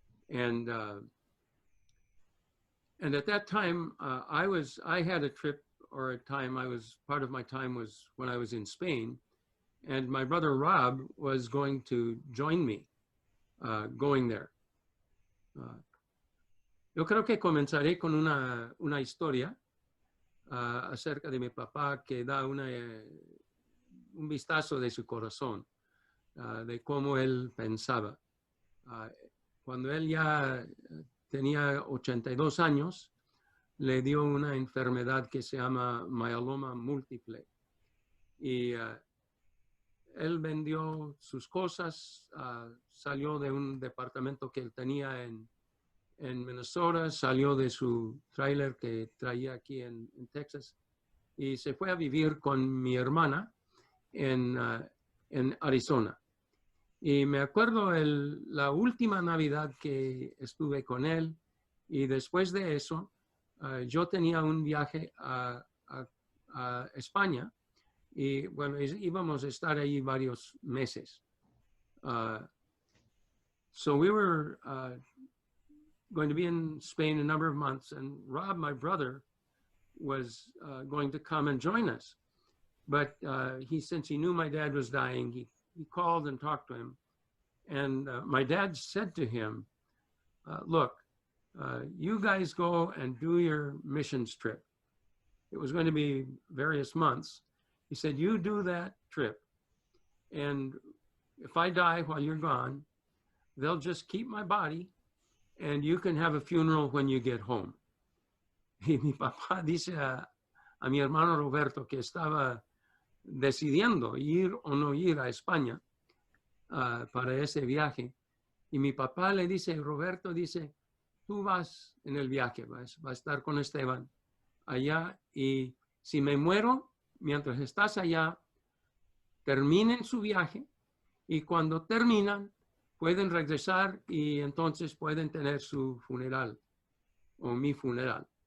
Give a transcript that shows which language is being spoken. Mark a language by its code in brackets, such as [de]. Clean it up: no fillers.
[en] And at that time, I had a trip or a time part of my time was when I was in Spain, and my brother Rob was going to join me going there. [es] Yo creo que comenzaré con una historia acerca de mi papá que da un vistazo de su corazón, de cómo él pensaba. Cuando él ya tenía 82 años, le dio una enfermedad que se llama myeloma múltiple. Y él vendió sus cosas, salió de un departamento que él tenía en Minnesota, salió de su tráiler que traía aquí en Texas y se fue a vivir con mi hermana en Arizona. Y me acuerdo la última Navidad que estuve con él y después de eso yo tenía un viaje a España y bueno, íbamos a estar ahí varios meses. [en] So we were going to be in Spain a number of months, and Rob, my brother, was going to come and join us. But since he knew my dad was dying, he called and talked to him. And my dad said to him, look, you guys go and do your missions trip. It was going to be various months. He said, you do that trip. And if I die while you're gone, they'll just keep my body and you can have a funeral when you get home. [es] Y mi papá dice a mi hermano Roberto que estaba decidiendo ir o no ir a España para ese viaje. Y mi papá le dice, Roberto dice, tú vas en el viaje, vas a estar con Esteban allá y si me muero, mientras estás allá, terminen su viaje y cuando terminan, pueden regresar y entonces pueden tener su funeral o mi funeral.